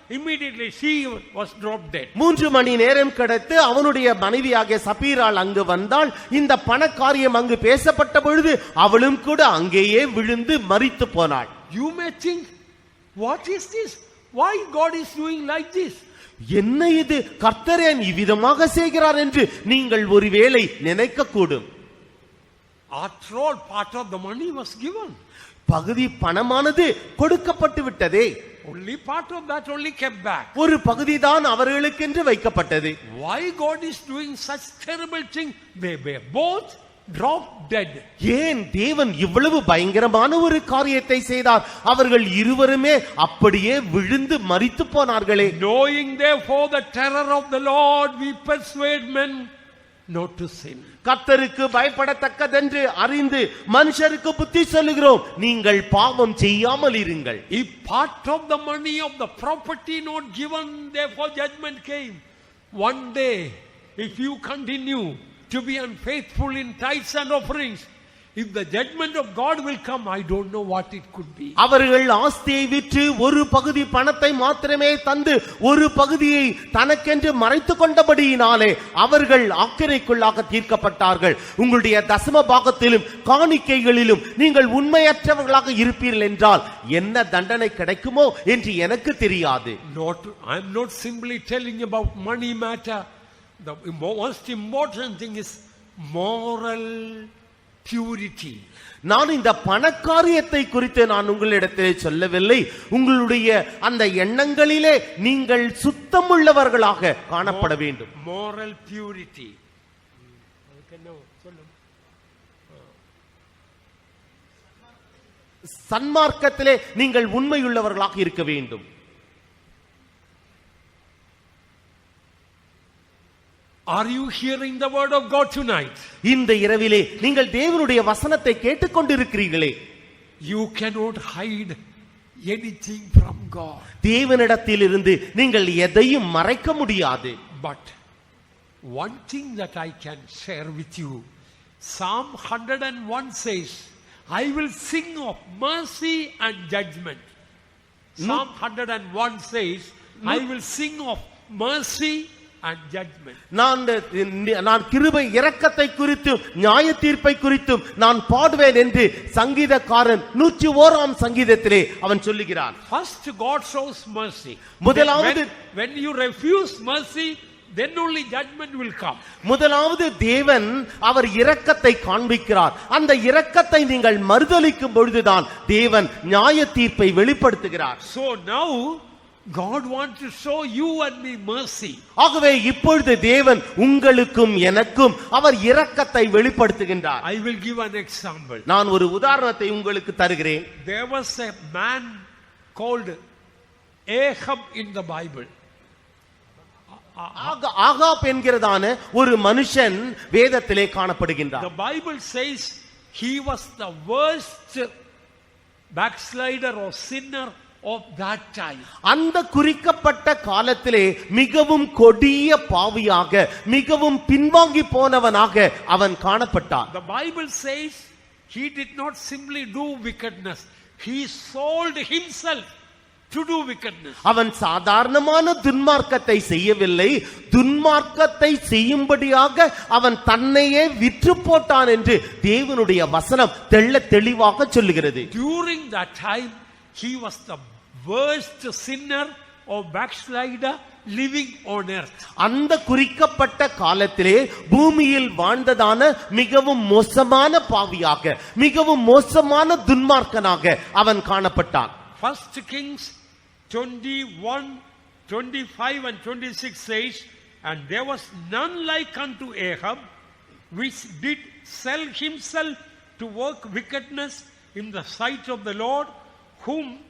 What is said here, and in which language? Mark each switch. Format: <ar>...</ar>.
<en>Immediately she was dropped dead.</en> <ta>3 மணி நேரம் கடந்து அவனுடைய மனைவியாகிய சப்பீராள் அங்கு வந்தாள். இந்த பண காரியம் அங்கு பேசப்பட்ட பொழுது அவளும் கூட அங்கேயே விழுந்து மரித்து போனாள்.</ta> <en>You may think, what is this? Why God is doing like this?</en> <ta>என்ன இது, கர்த்தர் ஏன் இவ்விதமாக செய்கிறார் என்று நீங்கள் ஒருவேளை நினைக்க கூடும்.</ta> <en>After all, part of the money was given.</en> <ta>பகுதி பணமானது கொடுக்கப்பட்டு விட்டதே.</ta> <en>Only part of that only kept back.</en> <ta>ஒரு பகுதிதான் அவர்களுக்கென்று வைக்கப்பட்டது.</ta> <en>Why God is doing such terrible thing? They were both dropped dead.</en> <ta>ஏன் தேவன் இவ்வளவு பயங்கரமான ஒரு காரியத்தை செய்தார்? அவர்கள் இருவருமே அப்படியே விழுந்து மரித்து போனார்களே.</ta> <en>Knowing therefore the terror of the Lord, we persuade men not to sin.</en> <ta>கர்த்தருக்கு பயப்படத்தக்கதென்று அறிந்து மனுஷருக்கு புத்தி சொல்லுகிறோம், நீங்கள் பாவம் செய்யாமல் இருங்கள்.</ta> <en>If part of the money of the property not given, therefore judgment came. One day, if you continue to be unfaithful in tithes and offerings, if the judgment of God will come, I don't know what it could be.</en> <ta>அவர்கள் ஆஸ்தியை விற்று ஒரு பகுதி பணத்தை மாத்திரமே தந்து ஒரு பகுதியை தனக்கென்று மறைத்துக் கொண்டபடியினாலே அவர்கள் ஆக்கினைக்குள்ளாக தீர்க்கப்பட்டார்கள். உங்களுடைய தசம பாகத்திலும் காணிக்கைகளிலும் நீங்கள் உண்மையற்றவர்களாக இருப்பீர்கள் என்றால் என்ன தண்டனை கிடைக்குமோ என்று எனக்கு தெரியாது.</ta> <en>I am not simply telling about money matter. The most important thing is moral purity.</en> <ta>நான் இந்த பணக்காரியத்தை குறித்து நான் உங்களிடத்திலே சொல்லவில்லை. உங்களுடைய அந்த எண்ணங்களிலே நீங்கள் சுத்தமுள்ளவர்களாக காணப்பட வேண்டும்.</ta> <en>Moral purity.</en> <ta>சன்மார்க்கத்திலே நீங்கள் உண்மையுள்ளவர்களாக இருக்க வேண்டும்.</ta> <en>Are you hearing the word of God tonight?</en> <ta>இந்த இரவிலே நீங்கள் தேவனுடைய வசனத்தை கேட்டுக்கொண்டிருக்கிறீர்களே.</ta> <en>You cannot hide anything from God.</en> <ta>தேவனிடத்திலிருந்து நீங்கள் எதையும் மறைக்க முடியாது.</ta> <en>But one thing that I can share with you, Psalm 101 says, I will sing of mercy and judgment. Psalm 101 says, I will sing of mercy and judgment.</en> <ta>நான் கிருபை இரக்கத்தை குறித்தும் நியாய தீர்ப்பை குறித்தும் நான் பாடுவேன் என்று சங்கீதக்காரன் 101ஆம் சங்கீதத்திலே அவன் சொல்லுகிறான்.</ta> <en>First God shows mercy.</en> <ta>முதலாவது</ta> <en>When you refuse mercy, then only judgment will come.</en> <ta>முதலாவது தேவன் அவர் இரக்கத்தை காண்பிக்கிறார். அந்த இரக்கத்தை நீங்கள் மறுதலிக்கும் பொழுதுதான் தேவன் நியாய தீர்ப்பை வெளிப்படுத்துகிறார்.</ta> <en>So now God wants to show you and me mercy.</en> <ta>ஆகவே இப்பொழுது தேவன் உங்களுக்கும் எனக்கும் அவர் இரக்கத்தை வெளிப்படுத்துகின்றார்.</ta> <en>I will give an example.</en> <ta>நான் ஒரு உதாரணத்தை உங்களுக்கு தருகிறேன்.</ta> <en>There was a man called Ahab in the Bible.</en> <ta>Ahab என்கிறதான ஒரு மனுஷன் வேதத்திலே காணப்படுகின்றார்.</ta> <en>The Bible says he was the worst backslider or sinner of that time.</en> <ta>அந்த குறிக்கப்பட்ட காலத்திலே மிகவும் கொடிய பாவியாக மிகவும் பின்வாங்கி போனவனாக அவன் காணப்பட்டான்.</ta> <en>The Bible says he did not simply do wickedness, he sold himself to do wickedness.</en> <ta>அவன் சாதாரணமான துன்மார்க்கத்தை செய்யவில்லை, துன்மார்க்கத்தை செய்யும்படியாக அவன் தன்னையே விற்று போட்டான் என்று தேவனுடைய வசனம் தெள்ளத் தெளிவாக சொல்லுகிறது.</ta> <en>During that time he was the worst sinner or backslider living on earth.</en> <ta>அந்த குறிக்கப்பட்ட காலத்திலே பூமியில் வாழ்ந்ததான மிகவும் மோசமான பாவியாக மிகவும் மோசமான துன்மார்க்கனாக அவன் காணப்பட்டான்.</ta> <en>1 Kings 21, 25 and 26 says, and there was none like unto Ahab, which did sell himself to work wickedness in the sight of the Lord, whom</en>